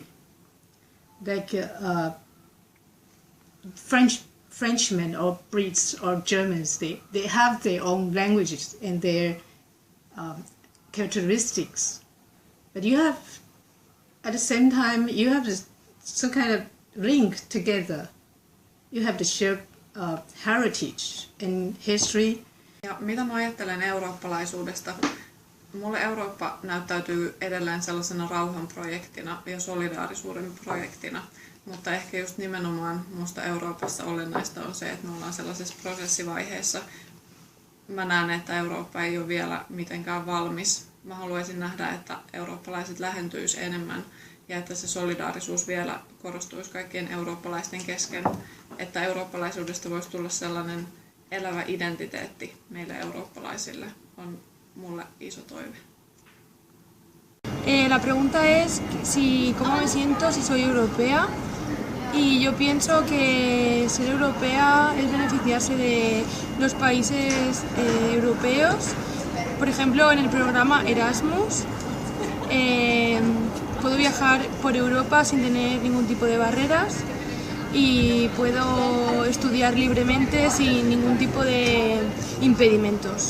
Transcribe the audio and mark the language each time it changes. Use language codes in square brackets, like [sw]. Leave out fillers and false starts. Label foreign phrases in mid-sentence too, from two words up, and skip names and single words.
[en] Like Frenchmen or Brits or Germans, they have their own languages and their characteristics. But you have, at the same time, you have some kind of link together. You have the shared heritage and history. [fi] Ja mitä mä ajattelen eurooppalaisuudesta? Mulle Eurooppa näyttäytyy edelleen sellaisena rauhanprojektina ja solidaarisuuden projektina. Mutta ehkä just nimenomaan minusta Euroopassa olennaista on se, että me ollaan sellaisessa prosessivaiheessa. Mä näen, että Eurooppa ei ole vielä mitenkään valmis. Mä haluaisin nähdä, että eurooppalaiset lähentyisi enemmän ja että se solidaarisuus vielä korostuisi kaikkien eurooppalaisten kesken. Että eurooppalaisuudesta voisi tulla sellainen elävä identiteetti meille eurooppalaisille on mulle iso toive. [es] La pregunta es cómo me siento si soy europea. Y yo pienso que ser europea es beneficiarse de los países europeos. Por ejemplo, en el programa Erasmus puedo viajar por Europa sin tener ningún tipo de barreras y puedo estudiar libremente sin ningún tipo de impedimentos.